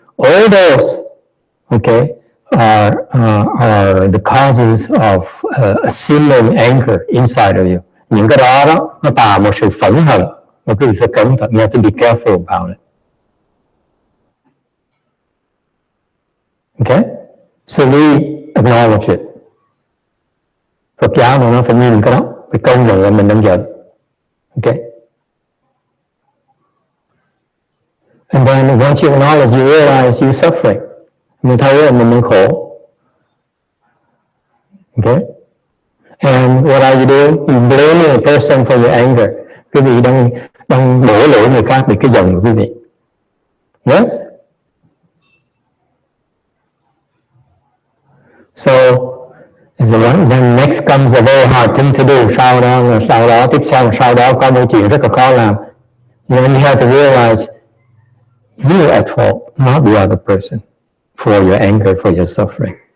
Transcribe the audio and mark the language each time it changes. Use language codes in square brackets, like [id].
[en] All those, okay, are the causes of a simmering anger inside of you. [vi] Những cái đó nó tạo một sự phẫn hận, và quý vị phải cẩn thận, [en] you have to be careful about it. Okay? So we acknowledge it. [vi] Phật giáo mà nó phải nhìn cái đó, phải công nhận là mình đang giận. [en] Okay? And then once you acknowledge, you realize you're suffering. [vi] Mình thấy là mình đang khổ. [en] Okay? And what are you doing? You're blaming a person for your anger. [vi] Quý vị đang đổ lỗi người khác vì cái giận của quý vị. [en] Yes? So, then next comes a very hard thing to do. [vi] Sau đó có một chuyện rất là khó làm. [en] And you have to realize you're at fault, not the other person, for your anger, for your suffering.